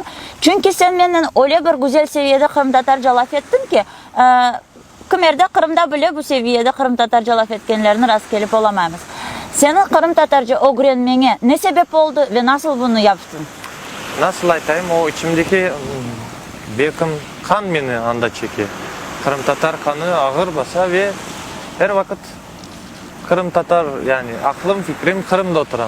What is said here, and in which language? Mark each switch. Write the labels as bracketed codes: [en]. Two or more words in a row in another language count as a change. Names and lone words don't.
[crh] Çünkü sen menden öyle bir güzel seviyede Kırım Tatarca laf ettin ki kimerde Kırım'da bile bu seviyede Kırım Tatarca laf etkenlerini rast gelip olamayız. Senin Kırım Tatarca öğrenmene ne sebep oldu ve nasıl bunu yaptın? Nasıl aytayım, o içimdeki bekim kan beni anda çekiyor. Kırım Tatar kanı ağır basa ve her vakit Kırım Tatar yani aklım fikrim Kırım'da oturam.